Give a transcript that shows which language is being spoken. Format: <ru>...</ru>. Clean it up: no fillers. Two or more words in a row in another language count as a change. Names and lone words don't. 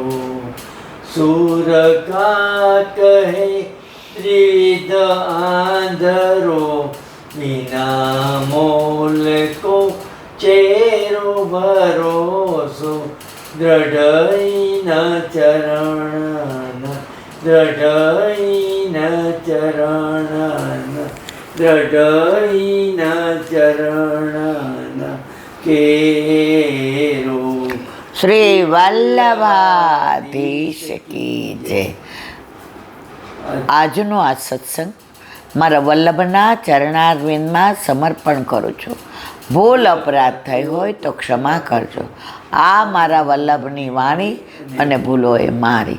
<bra>सूर का कहे त्रिविध आंधरो बिना मोल को चेरो भरोसो दृढ़ चरण दृढ़ चरण दृढ़ चरण केरो.</bra> <hi>श्री वल्लभाधीश की जय.</hi> <gu>આજનો આ સત્સંગ મારા વલ્લભના ચરણારવિંદમાં સમર્પણ કરું છું. ભૂલ અપરાધ થઈ હોય તો ક્ષમા કરજો. આ મારા વલ્લભની વાણી અને ભૂલો એ મારી.</gu>